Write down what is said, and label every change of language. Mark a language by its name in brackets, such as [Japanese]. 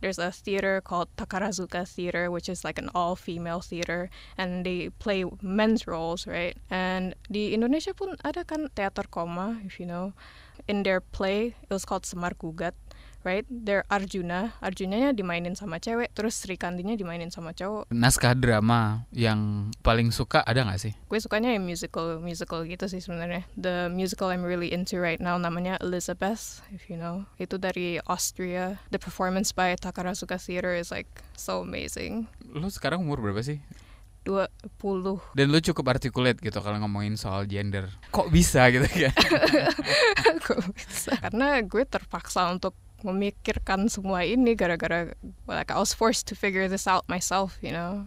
[English] There's a theater called Takarazuka Theater, which is like an all-female theater, and they play men's roles, right? [Indonesian] And di Indonesia pun ada kan teater koma, [English] if you know. In their play, it was called Semar Gugat, right? They're [Indonesian] Arjunanya dimainin sama cewek, terus Sri Kandinya dimainin sama cowok. Naskah drama yang paling suka ada nggak sih? Gue sukanya yang musical gitu sih sebenarnya. [English] The musical I'm really into right now [Indonesian] namanya [English] Elizabeth, if you know. [Indonesian] Itu dari Austria. [English] The performance by Takarazuka Theater is like so amazing. [Indonesian] Lu sekarang umur berapa sih? 20. Dan lu cukup articulate gitu kalau ngomongin soal gender. Kok bisa gitu kan? Kok bisa? Karena gue terpaksa untuk memikirkan semua ini gara-gara [English] like I was forced to figure this out myself, you know.